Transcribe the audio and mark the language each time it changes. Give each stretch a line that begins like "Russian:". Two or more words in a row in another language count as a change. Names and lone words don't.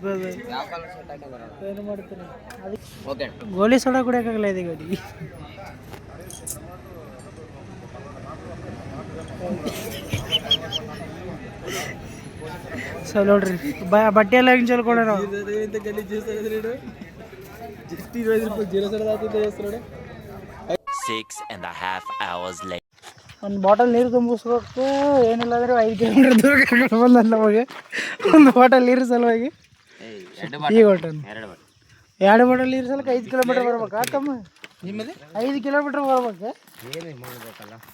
Kannada: ಯಾವ ಕಲರ್ ಶರ್ಟ್ ಹಾಕಿದಾರ ಏನು ಮಾಡ್ತೀನಿ ಅದಕ್ಕೆ ಓಕೆ ಗೋಲಿ ಸೋಡಾ ಕುಡಿಯೋಕ್ಕಾಗಲ್ಲ ಇದೆ ಗಾಡಿ ಸೊ ನೋಡ್ರಿ ಬಟ್ಟೆ ಎಲ್ಲ ಹಿಂಗೆ ಚಲ್ಕೊಂಡ್ರೆ ನಾವು
Telugu: ఇంత గలీజ్ చేస్తాడు జస్ట్ 20 రూపాయలు జీరో సడ దాటితే చేస్తాడు
English: 6.5 hours later.
Kannada: ಒಂದು ಬಾಟಲ್ ನೀರು ತುಂಬಿಸ್ಬೇಕು ಏನಿಲ್ಲ ಅಂದ್ರೆ 5 ಕಿಲೋಮೀಟರ್ ದೂರ ಕರ್ಕೊಂಡು ಬಂದ ನಮಗೆ ಒಂದು ಬಾಟಲ್ ನೀರು ಸಲುವಾಗಿ ಈಗ ಹೊಟ್ಟನು 2 ಬಾಟಲ್ ನೀರು ಸಲಕ್ಕೆ 5 ಕಿಲೋಮೀಟರ್ ಬರ್ಬೇಕಾ ತಮ್ಮ ನಿಮ್ಮದು 5 ಕಿಲೋಮೀಟರ್ ಬರ್ಬೇಕು ಏನು ಮಾಡಬೇಕಲ್ಲ